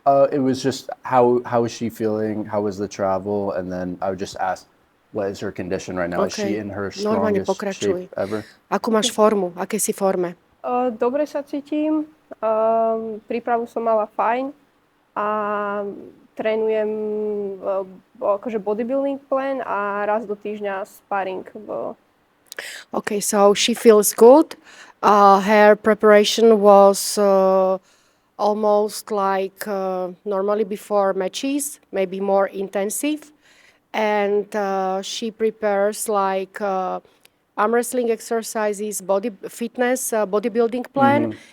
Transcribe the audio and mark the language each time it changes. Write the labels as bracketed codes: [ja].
[en] It was just how is she feeling? How was the travel? And then I would just ask, what is her condition right now? Is she OK, in her [sk] normálne [en] strongest shape [sk] pokračuj. [en] ever? [sk] Akú máš formu? Aké si forme? Dobre sa cítim, prípravu som mala fajn a trénujem akože bodybuilding plan a raz do týždňa sparring. [en] Okay, so she feels good. Her preparation was almost like normally before matches, maybe more intensive. And she prepares like arm wrestling exercises, body fitness, bodybuilding plan.